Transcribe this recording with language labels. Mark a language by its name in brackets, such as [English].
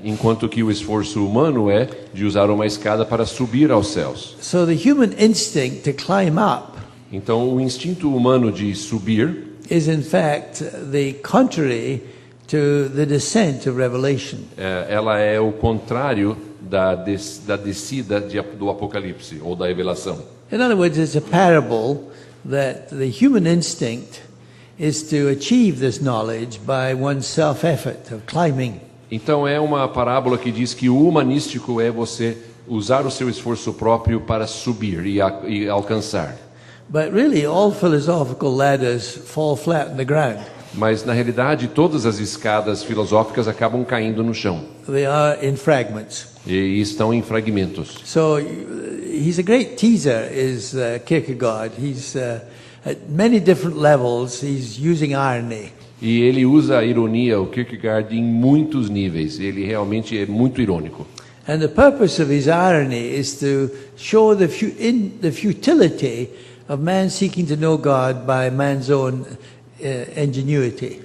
[Portuguese] enquanto que o esforço humano é de usar uma escada para subir aos céus. [English] So the human instinct to climb up [Portuguese] Então, o instinto humano de subir [English] is in fact the contrary to the descent of Revelation. [Portuguese] ela é o contrário da descida do Apocalipse ou da Revelação. [English] In other words, it's a parable that the human instinct is to achieve this knowledge by one's self-effort of climbing. [Portuguese] Então é uma parábola que diz que o humanístico é você usar o seu esforço próprio para subir e alcançar. [English] But really, all philosophical ladders fall flat on the ground. [Portuguese] Mas na realidade todas as escadas filosóficas acabam caindo no chão [English] They are in fragments. [Portuguese] e estão em fragmentos. [English] So he's a great teaser, is Kierkegaard. He's at many different levels. He's using irony. [Portuguese] E ele usa a ironia, o Kierkegaard, em muitos níveis. Ele realmente é muito irônico. [English] And the purpose of his irony is to show the futility of man seeking to know God by man's own ingenuity.